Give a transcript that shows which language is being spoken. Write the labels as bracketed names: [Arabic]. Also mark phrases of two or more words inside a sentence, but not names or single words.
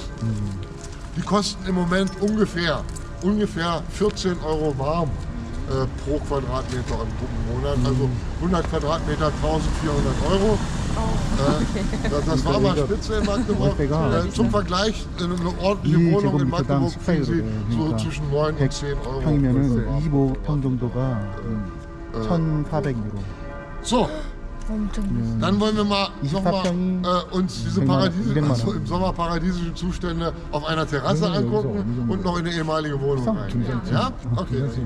[German] Die kosten im Moment ungefähr 14 € warm pro Quadratmeter im Monat. Also 100 Quadratmeter 1.400 €. Das war mal Spitze in Magdeburg. Zum Vergleich, eine ordentliche Wohnung in Magdeburg kriegen Sie so zwischen 9 und 10 €. [Korean] 평이면은 25평 정도가 1,400 €. [German] So, dann wollen wir mal uns diese im Sommer paradiesischen Zustände auf einer Terrasse angucken und noch in eine ehemalige Wohnung rein. Ja? Okay.